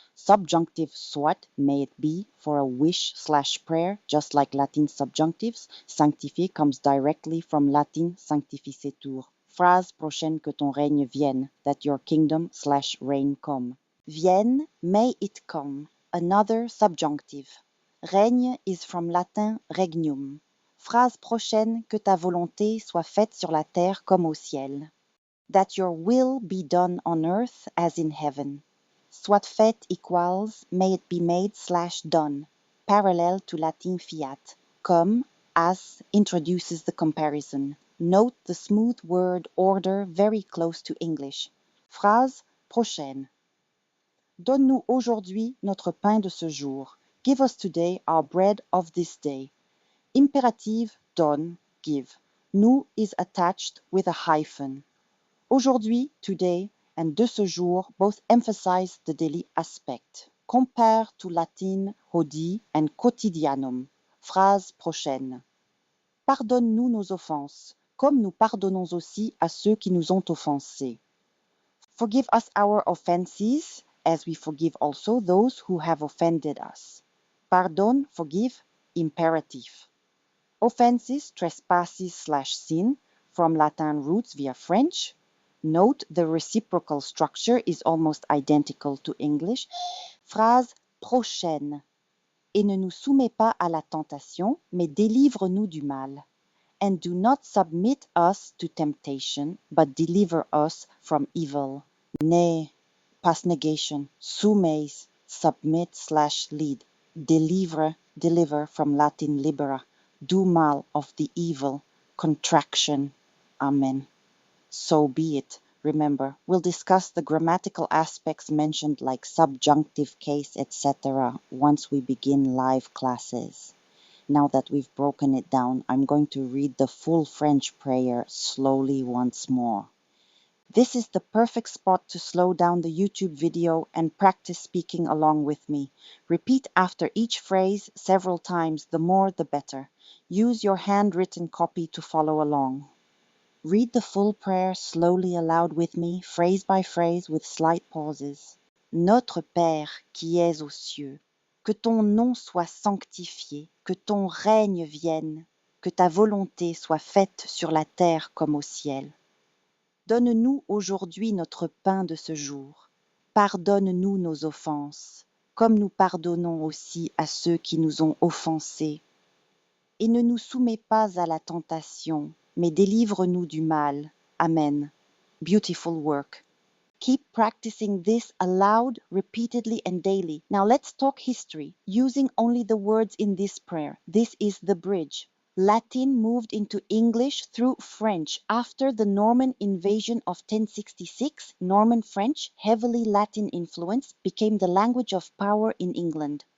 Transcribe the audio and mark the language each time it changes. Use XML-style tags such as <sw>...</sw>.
<en>Subjunctive soit, may it be, for a wish / prayer, just like Latin subjunctives. Sanctifié comes directly from Latin sanctificetur.</en> <fr>Phrase prochaine, que ton règne vienne,</fr> <en>that your kingdom / reign come. Vienne, may it come, another subjunctive. Règne is from Latin regnum.</en> <fr>Phrase prochaine, que ta volonté soit faite sur la terre comme au ciel.</fr> <en>That your will be done on earth as in heaven.</en> <fr>Soit faite</fr> <en>equals may it be made / done, parallel to Latin fiat. Comme, as, introduces the comparison. Note the smooth word order very close to English.</en> <fr>Phrase prochaine. Donne-nous aujourd'hui notre pain de ce jour.</fr> <en>Give us today our bread of this day. Imperative, donne, give. Nous is attached with a hyphen. Aujourd'hui, today, and</en> <fr>de ce jour</fr> <en>both emphasize the daily aspect. Compare to Latin hodie and quotidianum.</en> <fr>Phrase prochaine. Pardonne-nous nos offenses, comme nous pardonnons aussi à ceux qui nous ont offensés.</fr> <en>Forgive us our offenses, as we forgive also those who have offended us. Pardon, forgive, imperative. Offenses, trespasses / sin, from Latin roots via French. Note the reciprocal structure is almost identical to English.</en> <fr>Phrase prochaine. Et ne nous soumets pas à la tentation, mais délivre-nous du mal.</fr> <en>And do not submit us to temptation, but deliver us from evil. Ne, past negation, soumets, submit / lead. Deliver from Latin libera.</en> <fr>Du mal,</fr> <en>of the evil, contraction. Amen. So be it. remember. We'll discuss the grammatical aspects mentioned like subjunctive case, etc. once we begin live classes. Now that we've broken it down, I'm going to read the full French prayer slowly once more. This is the perfect spot to slow down the YouTube video and practice speaking along with me. Repeat after each phrase several times, the more the better. Use your handwritten copy to follow along. Read the full prayer slowly aloud with me, phrase by phrase with slight pauses.</en> <fr>Notre Père qui es aux cieux, que ton nom soit sanctifié, que ton règne vienne, que ta volonté soit faite sur la terre comme au ciel. Donne-nous aujourd'hui notre pain de ce jour. Pardonne-nous nos offenses, comme nous pardonnons aussi à ceux qui nous ont offensés. Et ne nous soumets pas à la tentation, mais délivre-nous du mal.</fr> <en>Amen. Beautiful work. Keep practicing this aloud, repeatedly and daily. Now let's talk history, using only the words in this prayer. This is the bridge. Latin moved into English through French. After the Norman invasion of 1066, Norman French, heavily Latin influenced, became the language of power in England.</en>